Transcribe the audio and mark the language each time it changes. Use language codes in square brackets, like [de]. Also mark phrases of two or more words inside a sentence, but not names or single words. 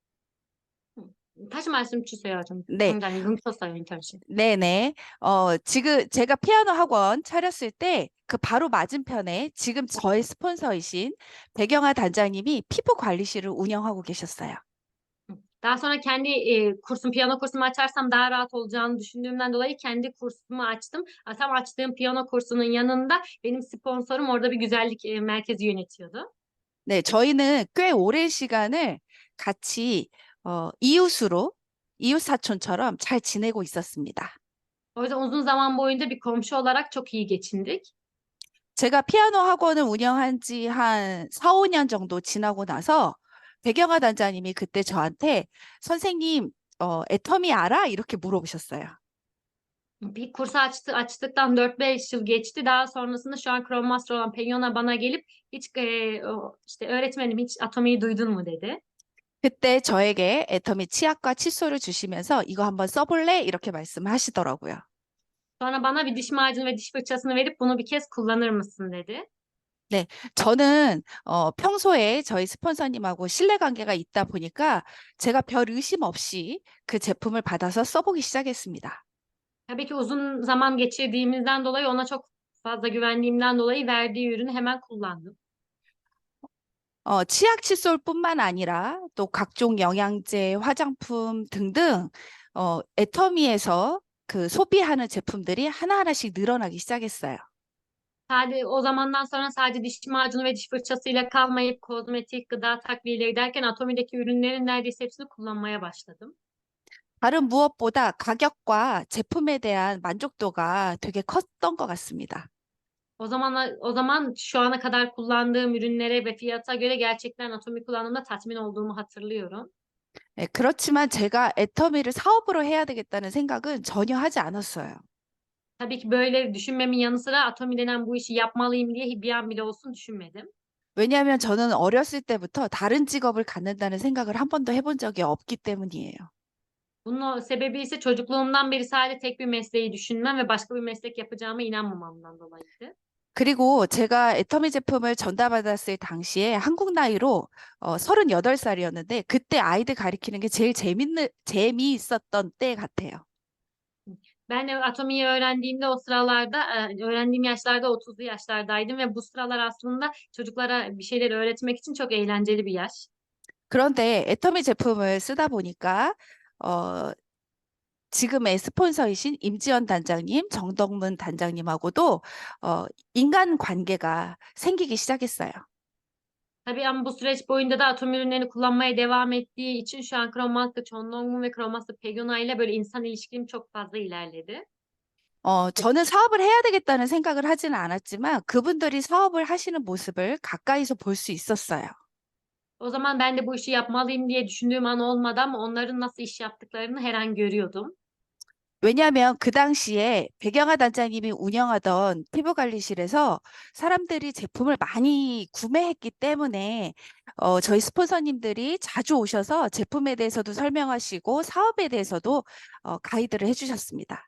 [ko] 다시 말씀 주세요. 좀 네, 당장님 뭉쳤어요, 인턴십. 네네. 지금 제가 피아노 학원 차렸을 때 그 바로 맞은편에 지금 저의 스폰서이신 배경아 단장님이 피부관리실을 운영하고 계셨어요. [tr] Daha sonra kendi piyano kursumu açarsam daha rahat olacağını düşündüğümden dolayı kendi kursumu açtım. Tam açtığım piyano kursunun yanında benim sponsorum orada bir güzellik merkezi yönetiyordu. [ko] 네, 저희는 꽤 오랜 시간을 같이 이웃 사촌처럼 잘 지내고 있었습니다. [tr] O yüzden uzun zaman boyunca bir komşu olarak çok iyi geçindik. [ko] 제가 피아노 학원을 운영한 지 한 4, 5년 정도 지나고 나서 배경아 단장님이 그때 저한테 선생님, 애터미 알아? 이렇게 물어보셨어요. [tr] Bir kursu açtıktan 4-5 yıl geçti. Daha sonrasında şu an Kron Master olan Penyona bana gelip hiç işte öğretmenim hiç Atomi'yi duydun mu dedi. [ko] 그때 저에게 애터미 치약과 칫솔을 주시면서 이거 한번 써볼래? 이렇게 말씀하시더라고요. [tr] Sonra bana bir diş macunu ve diş fırçasını verip bunu bir kez kullanır mısın dedi. [ko] 네, 저는 평소에 저희 스폰서님하고 신뢰관계가 있다 보니까 제가 별 의심 없이 그 제품을 받아서 써보기 시작했습니다. [tr] Tabii ki uzun zaman geçirdiğimizden dolayı ona çok fazla güvendiğimden dolayı verdiği ürünü hemen kullandım. [ko] 치약 칫솔뿐만 아니라 또 각종 영양제, 화장품 등등 애터미에서 그 소비하는 제품들이 하나하나씩 늘어나기 시작했어요. [tr] Sadece o zamandan sonra sadece diş macunu ve diş fırçasıyla kalmayıp kozmetik, gıda takviyeleri derken Atomi'deki ürünlerin neredeyse hepsini kullanmaya başladım. [ko] 다른 무엇보다 가격과 제품에 대한 만족도가 되게 컸던 것 같습니다. [tr] O zaman şu ana kadar kullandığım ürünlere ve fiyata göre gerçekten Atomi kullandığımda tatmin olduğumu hatırlıyorum. [ko] 네, 그렇지만 제가 애터미를 사업으로 해야 되겠다는 생각은 전혀 하지 않았어요. [tr] Tabii ki böyle düşünmemin yanı sıra Atomi denen bu işi yapmalıyım diye bir an bile olsun düşünmedim. [ko] 왜냐하면 저는 어렸을 때부터 다른 직업을 갖는다는 생각을 한 번도 해본 적이 없기 때문이에요. [tr] Bunun sebebi ise çocukluğumdan beri sadece tek bir mesleği düşünmem ve başka bir meslek yapacağıma inanmamamdan dolayıydı. [ko] 그리고 제가 애터미 제품을 전달받았을 당시에 한국 나이로 38살이었는데 그때 아이들 가리키는 게 제일 재미있었던 때 같아요. [tr] Ben de Atomi'yi öğrendiğimde o sıralarda, öğrendiğim yaşlarda 30'lu yaşlardaydım ve bu sıralar aslında çocuklara bir şeyler öğretmek için çok eğlenceli bir yaş. [ko] 그런데 애터미 제품을 쓰다 보니까 어, 지금의 스폰서이신 임지연 단장님, 정덕문 단장님하고도 인간 관계가 생기기 시작했어요. [tr] Tabii ama bu süreç boyunca da Atomi ürünlerini kullanmaya devam ettiği için şu an Chromaster Chonlongmun ve Chromaster Pegona ile böyle insan ilişkim çok fazla ilerledi. [ko] 저는 사업을 해야 되겠다는 생각을 하지는 않았지만 그분들이 사업을 하시는 모습을 가까이서 볼 수 있었어요. [tr] O zaman ben de bu işi yapmalıyım diye düşündüğüm an olmadı ama onların nasıl iş yaptıklarını her an görüyordum. [ko] 왜냐하면 그 당시에 백영하 단장님이 운영하던 피부관리실에서 사람들이 제품을 많이 구매했기 때문에 저희 스폰서님들이 자주 오셔서 제품에 대해서도 설명하시고 사업에 대해서도 가이드를 해주셨습니다.